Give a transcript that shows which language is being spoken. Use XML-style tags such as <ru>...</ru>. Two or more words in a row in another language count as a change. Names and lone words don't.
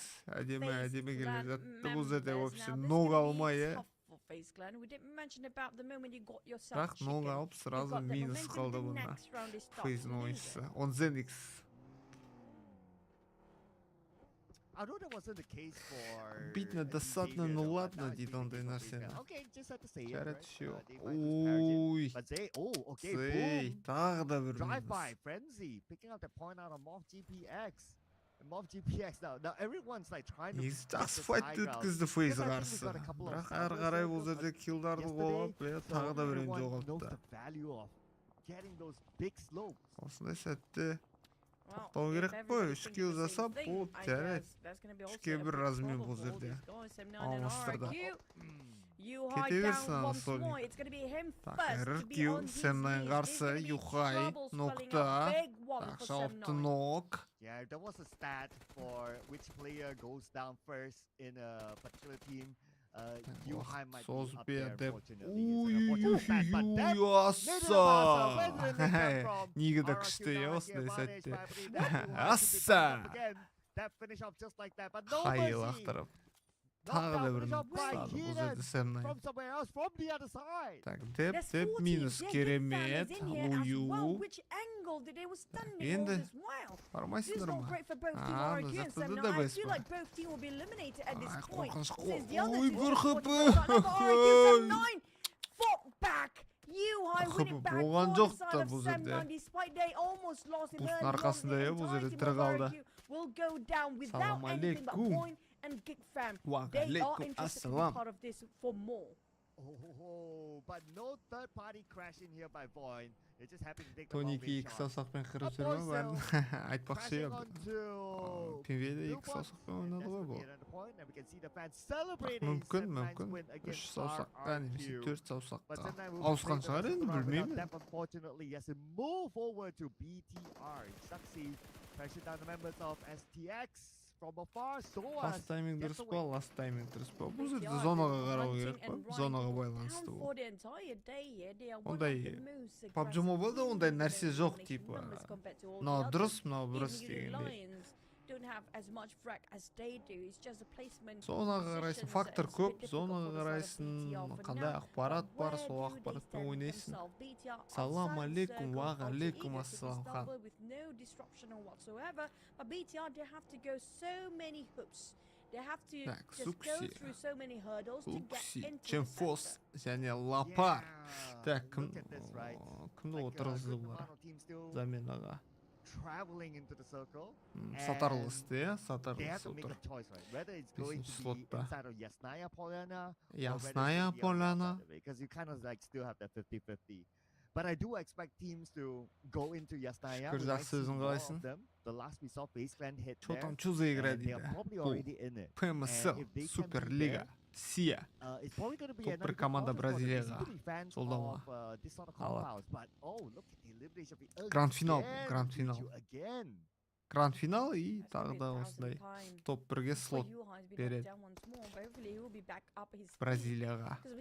<kk>Әдемі келе жатты. Бұл жерде вообще ног алмай, е. Бірақ ног алып сразу минус қалды бұна. Фейздің ойыншысы. Онзен-X.</kk> <en>I know that wasn't the case for.</en> <ru>Обидно, досадно, Xavier, ну</ru> <en>though,</en> <ru>ладно,</ru> <en>but now it's дидон been</en> <kk>да</kk> <en>taken</en> <kk>нәрсені.</kk> <en>Okay, just had to say it,</en> <kk>Жарат</kk> <en>right?</en> <kk>шо.</kk> <en>They find this paragon.</en> <kk>Ой.</kk> <en>But Zay, okay,</en> <kk>Зей,</kk> <en>boom.</en> <kk>тағы да бір</kk> <en>Drive</en> <kk>минус.</kk> <en>by, Frenzy, picking up the point out of Moth GPX. And Moth GPX now everyone's like trying to.</en> <kk>Негізі</kk> <en>pick the</en> <kk>жақсы файт</kk> <en>high ground.</en> <kk>өткізді Фейз</kk> <en>Because I think we</en> <kk>қарсы.</kk> <en>got a couple of</en> <kk>Бірақ</kk> <en>samples</en> <kk>әрі қарай</kk> <en>of</en> <kk>бұл</kk> <en>those</en> <kk>жерде киллдарды</kk> <en>yesterday,</en> <kk>қолап,</kk> <en>so</en> <kk>тағы да біреуін</kk> <en>everyone knows жоғалтты. the value of getting those big slopes.</en> <kk>Осындай сәтте тоқтау керек қой, 3 килл жасап, болды, жарайды. 3-ке 1 размен бұл жерде. Алмастырды. Кете берсін Анатолий. Так, RRQ, Сэмнайн қарсы, Юхай, Нокта. Так, жауапты Нок.</kk> <en>Yeah, there was a stat for which player goes down first in a particular team. Yuhai might be</en> <kk>Соз</kk> <en>up there,</en> <kk>берді.</kk> <en>unfortunately.</en> <kk>Ой,</kk> <en>It's an unfortunate stat, but that</en> <kk>аса. Нигде күшті, е, осындай сәтте. Аса.</kk> <en>That finish up just like that, but</en> <kk>Қай</kk> <en>no</en> <kk>лақтырып. Тағы да бір нок ұстады бұл жерде Сэмнайн.</kk> <en>from somewhere else, from the other side.</en> <kk>Так, деп, минус керемет, Лую. Енді бармайсыңдар ма? Жасады да бәс па? Ай, қорқыныш қой. Ой, бір хп. Хп болған жоқ та бұл жерде. Бұстың арқасында, е, бұл жерде тірі қалды.</kk> <ar>السلام عليكم. وعليكم السلام.</ar> <en>Oh, but no third party crashing here by Void. It just happened to take the</en> <kk>Тони</kk> <en>long way 2 shot.</en> <kk>саусақпен қырып жүр ма? Бәрін айтпақшы</kk> <en>Crashing</en> <kk>ем.</kk> <en>onto PMGO 2 Blue Point.</en> <kk>саусақпен ойнады ғой бұл.</kk> <en>And that's the point, and we can see the fans celebrating</en> <kk>Мүмкін,</kk> <en>Semnine's</en> <kk>мүмкін.</kk> <en>win 3 against</en> <kk>саусаққа немесе</kk> <en>RRQ. 4 But</en> <kk>саусаққа.</kk> <en>Semnine will</en> <kk>Ауысқан</kk> <en>play the</en> <kk>шығар</kk> <en>rest of</en> <kk>енді,</kk> <en>the round without</en> <kk>білмеймін.</kk> <en>them, unfortunately. Yes, and move forward to BTR. Succeed. Pressure down the members of STX from afar. So Last timing</en> <kk>дұрыс па?</kk> <en>Last timing</en> <kk>дұрыс па? Бұл жерде зонаға қарау керек па? Зонаға байланысты бұл. Ондай PUBG MOBILE-да ондай нәрсе жоқ, типа. Мынау дұрыс, мынау бұрыс дегендей.</kk> <en>don't have as much frag as they do. It's just a placement.</en> <kk>Зонаға қарайсың, фактор көп, зонаға қарайсың, қандай ақпарат бар, сол ақпаратпен ойнайсың.</kk> <ar>السلام عليكم، وعليكم السلام خان.</ar> <en>With no disruption or whatsoever, but BTR they have to go so many hoops. They have to just go through so many hurdles to get into the</en> <kk>Чемфос және Лапар. Так, кімді отырғызды бұлар заменаға? Сатарлысты, сатарлысы отыр. Бесінші слотта. Ясная поляна.</kk> <en>But I do expect teams to go into Yasnaya.</en> <kk>Бір жақсы өзің қалайсың?</kk> <en>The last we saw FaZe Clan hit</en> <ru>Что</ru> <en>there.</en> <ru>там, что за игра,</ru> <en>They are probably already in it.</en> <kk>PMSL, Суперлига, Сия.</kk> <en>It's probably going to be</en> <kk>Топ-1 команда Бразилияға жолдама. Гранд-финал, гранд-финал. Гранд-финал и тағы да осындай топ-1-ге слот береді Бразилияға.</kk>